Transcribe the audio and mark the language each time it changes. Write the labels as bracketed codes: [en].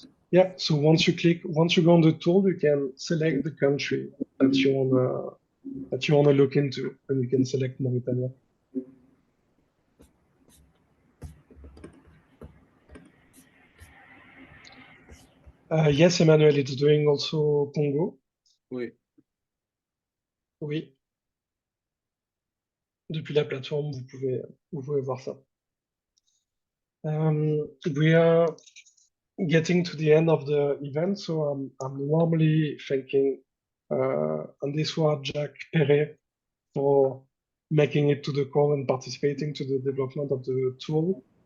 [en] Yeah, so once you go on the tool, you can select the country that you wanna look into, and you can select Mauritania. Yes, Emmanuel, it's doing also Congo. [fr] Oui. Oui. Depuis la plateforme, vous pouvez voir ça. [en] We are getting to the end of the event, so I'm warmly thanking And this was Jack Perret for making it to the call and participating to the development of the tool.